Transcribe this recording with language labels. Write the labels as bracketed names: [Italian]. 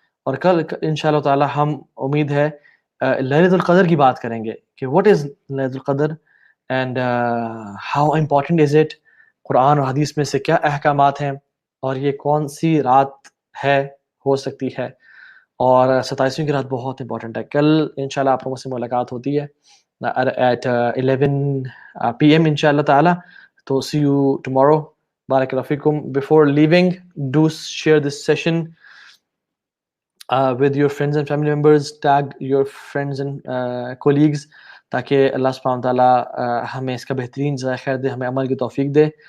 [Urdu] اور کل انشاءاللہ تعالیٰ ہم امید ہے لیلۃ القدر کی بات کریں گے کہ [English] what is لیلۃ القدر and how important is it, [Urdu] قرآن اور حدیث میں سے کیا احکامات ہیں, اور یہ کون سی رات ہے, ہو سکتی ہے. اور 27ویں کی رات بہت امپورٹنٹ ہے. کل انشاءاللہ آپ لوگوں سے ملاقات ہوتی ہے [English] at 11 PM [Urdu] انشاءاللہ تعالیٰ. [English] تو see you tomorrow. Barakallahu feekum. Before leaving, do share this session with your friends and family members. Tag your friends and colleagues [Urdu] تاکہ اللہ سبحانہ تعالیٰ ہمیں اس کا بہترین جزائے خیر دے, ہمیں عمل کی توفیق دے.